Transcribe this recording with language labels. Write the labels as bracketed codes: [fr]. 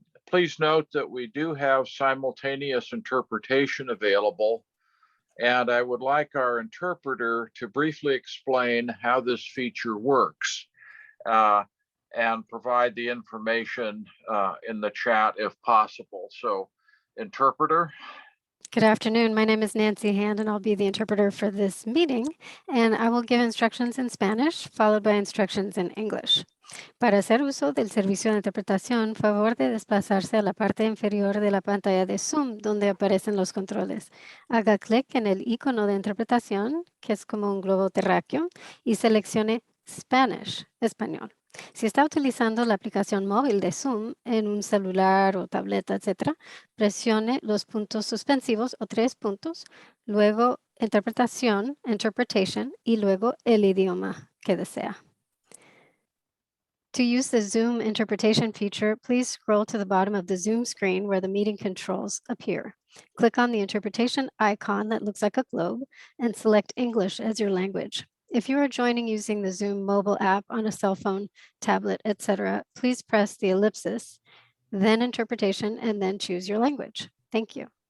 [en] Please note that we do have simultaneous interpretation available, and I would like our interpreter to briefly explain how this feature works and provide the information in the chat if possible. So, interpreter. Good afternoon. My name is Nancy Hand, and I'll be the interpreter for this meeting. And I will give instructions in Spanish, followed by instructions in English. [es] Para hacer uso del servicio de interpretación, favor de desplazarse a la parte inferior de la pantalla de Zoom, donde aparecen los controles. Haga clic en el icono de interpretación, que es como un globo terráqueo, y seleccione Spanish, español. Si está utilizando la aplicación móvil de Zoom en un celular o tableta, etc., presione los puntos suspensivos o 3 puntos, luego interpretación, interpretation, y luego el idioma que desea. [en] To use the Zoom interpretation feature, please scroll to the bottom of the Zoom screen where the meeting controls appear. Click on the interpretation icon that looks like a globe and select English as your language. If you are joining using the Zoom mobile app on a cell phone, tablet, etc., please press the ellipsis, then interpretation, and then choose your language. Thank you.